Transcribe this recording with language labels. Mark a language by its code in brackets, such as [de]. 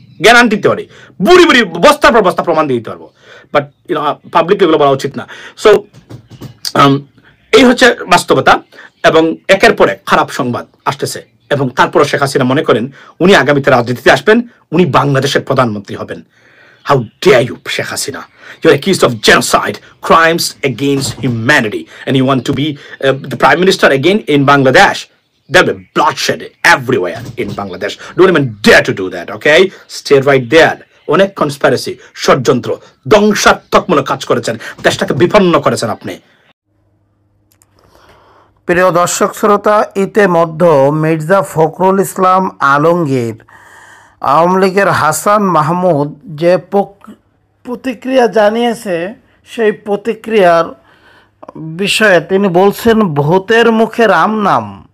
[bn] Guarantee দিতে পারি, বুড়ি বুড়ি বস্তার পর বস্তা প্রমাণ দিয়ে দিতে পারবো, বাট পাবলিক এগুলো বলা উচিত না। সো এই হচ্ছে বাস্তবতা, এবং একের পর এক খারাপ সংবাদ আসতেছে, এবং তারপর শেখ হাসিনা মনে করেন উনি আগামীতে রাজনীতিতে আসবেন, উনি বাংলাদেশের প্রধানমন্ত্রী হবেন। [en] How dare you, Sheikh Hasina? You're accused of genocide, crimes against humanity, and you want to be the Prime Minister again in Bangladesh. There'll be bloodshed everywhere in Bangladesh. Don't even dare to do that, okay? Stay right there. [bn] অনেক conspiracy, ষড়যন্ত্র, ধ্বংসাত্মকমূলক কাজ করেছেন, দেশটাকে বিপন্ন করেছেন আপনি। প্রিয় দর্শক শ্রোতা, ইতিমধ্যে মির্জা ফখরুল ইসলাম আলমগীর আওয়ামী লীগের হাসান মাহমুদ যে প্রতিক্রিয়া জানিয়েছে, সেই প্রতিক্রিয়ার বিষয়ে তিনি বলছেন ভূতের মুখে রাম নাম।